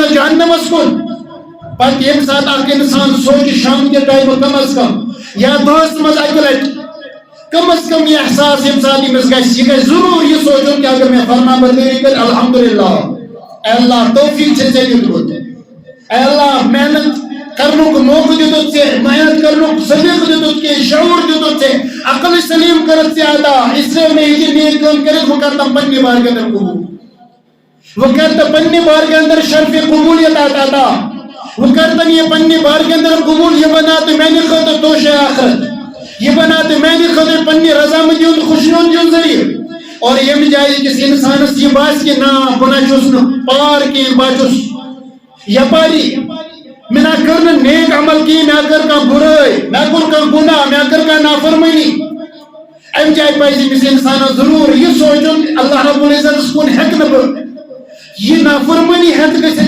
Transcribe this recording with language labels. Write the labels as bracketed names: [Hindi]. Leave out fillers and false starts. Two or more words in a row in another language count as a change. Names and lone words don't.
[Kashmiri] جہنمس کُن پتہٕ ییٚمہِ ساتہٕ اکھ اِنسان سونٛچہِ شام کہِ ٹایمہٕ کم از کم یا دۄہس منٛز اکہِ لٹہِ کم از کم یہ احساس ییٚمہِ ساتہٕ أمِس گژھِ یہِ گژھِ ضروٗر یہِ سونٛچُن کہ اگر مےٚ فرما بردٲری کٔر الحمدللہ اے اللہ توفیق چھے ژےٚ دیُتمُت اے اللہ محنت کرنُک موقع دیُتُتھ ژےٚ محنت کرنُک سلیقہٕ دیُتُتھ ژےٚ شعوٗر دیُتُتھ ژےٚ عقل سلیٖم کٔرٕتھ ژےٚ عطا اِسلیے مےٚ ہیٚکہِ نیک کٲم کٔرِتھ بہٕ کرٕ تِم پننہِ بارگاہ اندر قبوٗل بہٕ کرٕ تہٕ پننہِ بارگاہ اندر شرفِ قبوٗلیت عطا بہٕ کرٕ تِم یہِ پننہِ بارگاہ اندر قبوٗل یہِ بنا تہٕ میانہِ خٲطرٕ توشے آخرت یہ بنا تو میانہِ خٲطرٕ پننہِ رضامندی ہُنٛد خوشنود ہُنٛد ذٔریعہٕ اور ییٚمہِ جایہِ أکِس اِنسانس یہِ باسہِ کہِ نا بہٕ نہ چھُس نہٕ پار کینٛہہ بہٕ چھُس یپاری مےٚ نہ کٔر نہٕ نیک عمل کینٛہہ مےٚ کٔر کانٛہہ بُرٲے مےٚ کوٚر کانٛہہ گُناہ مےٚ کٔر کانٛہہ نافرمٲنی امہِ جایہِ پزِ أمِس اِنسانس ضروٗر یہِ سونٛچُن اللہ رب العزتس کُن ہٮ۪کہٕ نہٕ بہٕ یہِ نافرمٲنی ہٮ۪تھ گٔژھِتھ